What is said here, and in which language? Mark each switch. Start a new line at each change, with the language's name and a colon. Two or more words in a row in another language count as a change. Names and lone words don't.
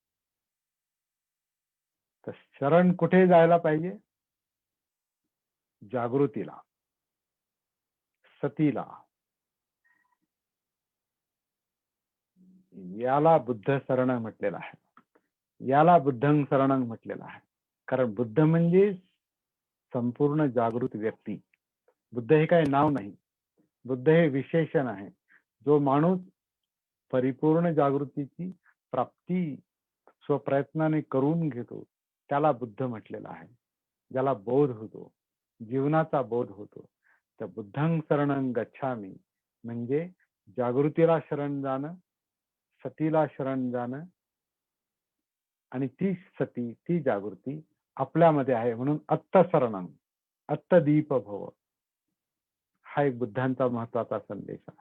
Marathi: तर शरण कुठे जायला पाहिजे? जागृतीला, सतीला. याला बुद्ध शरण म्हटलेलं आहे, याला
Pali: बुद्धं शरणं
Marathi: म्हटलेलं आहे. कारण बुद्ध म्हणजे संपूर्ण जागृत व्यक्ती. बुद्ध हे काही नाव नाही, बुद्ध हे विशेषण आहे. जो माणूस परिपूर्ण जागृतीची प्राप्ती स्वप्रयत्नाने करून घेतो त्याला बुद्ध म्हटलेलं आहे. ज्याला बोध होतो, जीवनाचा बोध होतो, तर
Pali: बुद्धं शरणं गच्छामी
Marathi: म्हणजे जागृतीला शरण जाणं, सतीला शरण जाणं, आणि ती सती, ती जागृती आपल्यामध्ये आहे. म्हणून
Pali: अत्तशरणं, अत्तदीप भव,
Marathi: हा एक बुद्धांचा महत्वाचा संदेश आहे.